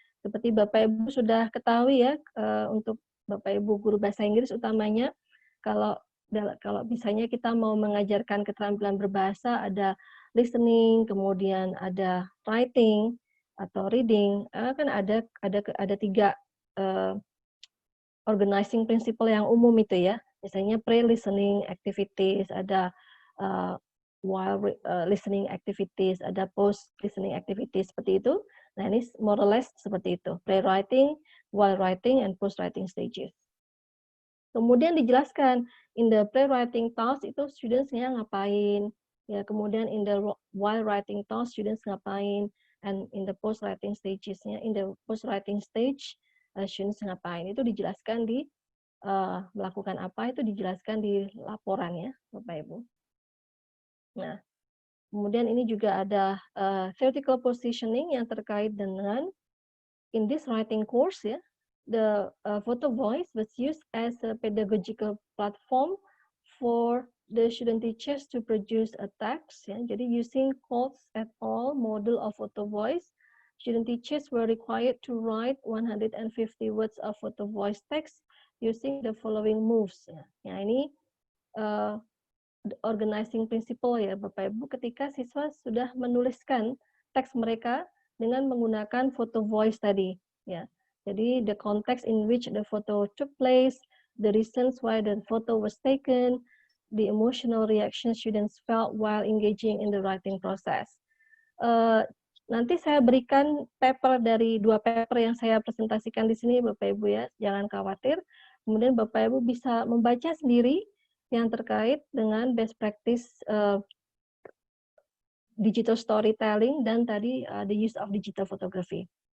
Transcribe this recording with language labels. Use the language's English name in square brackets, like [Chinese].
[Indonesian] Seperti Bapak Ibu sudah ketahui ya, untuk Bapak Ibu guru bahasa Inggris utamanya, kalau misalnya kita mau mengajarkan keterampilan berbahasa, ada listening, kemudian ada writing atau reading, kan ada 3 organizing principle yang umum itu ya. Misalnya pre-listening activities, ada while listening activities, ada post-listening activities, seperti itu. Nah, ini more or less seperti itu. [English] Pre-writing, while writing, and post-writing stages. [Indonesian] Kemudian dijelaskan, [English] in the pre-writing task itu students-nya ngapain, ya, kemudian in the while writing task students ngapain, and in the post-writing stages-nya, in the post-writing stage, students ngapain. [Indonesian] Itu dijelaskan di melakukan apa itu dijelaskan di laporannya, Bapak Ibu. Nah, kemudian ini juga ada theoretical positioning yang terkait dengan [English] in this writing course ya, the photo voice was used as a pedagogical platform for the student teachers to produce a text ya. Jadi using Coates et al. Model of photo voice, student teachers were required to write 150 words of photo voice text using the following moves. [Indonesian] Ya, ini organizing principle ya Bapak Ibu, ketika siswa sudah menuliskan teks mereka dengan menggunakan photo voice tadi. [English] Ya, jadi the context in which the photo took place, the reasons why the photo was taken, the emotional reaction students felt while engaging in the writing process. [Indonesian] Nanti saya berikan paper dari 2 paper yang saya presentasikan di sini Bapak Ibu ya, jangan khawatir. Kemudian Bapak Ibu bisa membaca sendiri yang terkait dengan best practice digital storytelling dan tadi [English] the use of digital photography.